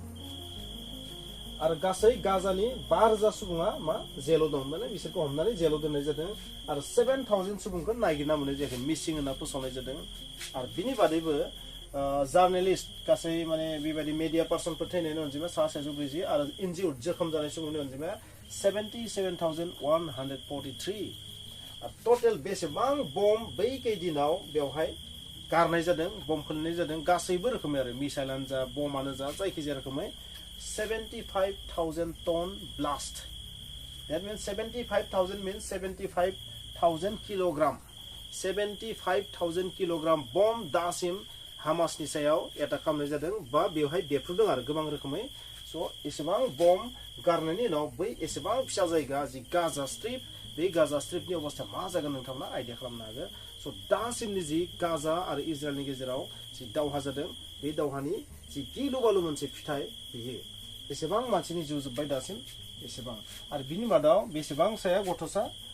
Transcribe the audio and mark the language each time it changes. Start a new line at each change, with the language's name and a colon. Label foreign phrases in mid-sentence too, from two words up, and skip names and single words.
Bodo: आरो गासै गाजानि 5,000 सुबुङा मा जेलाव दं माने बिसोरखौ हमनानै जेलाव दोननाय जादों आरो 7,000 सुबुंखौ नागिरना मोननाय जायाखै मिसिं होनना फोसावनाय जादों आरो बिनि बादैबो जार्नालिस्ट गासै माने बेबायदि मिडिया पार्सनफोर थैनायनि अनजिमा 740 आरो इनजिउर्ड जोखोम जानाय सुबुंनि अनजिमाया 77,143 टटेल बेसेबां बम बै दिनाव बेवहाय गारनाय जादों बम खोलनाय जादों गासैबो रोखोमै आरो मिसाइलानो जा बमानो जा जायखिजाया रोखोमै 75,000
English: ton blast that means 75,000 means 75,000 kilogram 75,000 kilogram
Bodo: बम दासिम हामासनि सायाव एटाक खालामनाय जादों बा बेवहाय बेफ्रुदों आरो गोबां रोखोमै स' एसेबां बम गारनायनि उनाव बै एसेबां फिसा जायगा जि गाजा स्ट्रिप बे गाजा स्ट्रिपनि अबस्था मा जागोन नोंथांमोना आइडिया खालामनो हागोन स' दासिमनि जि गाजा आरो इजराइलनि गेजेराव जि दावहा जादों बे दावहानि जि गिलु बालु मोनसे फिथाइ बेयो एसेबां मानसिनि जिउ जोब्बाय दासिम एसेबां आरो बिनि मादाव बेसेबांसाया गथ'सा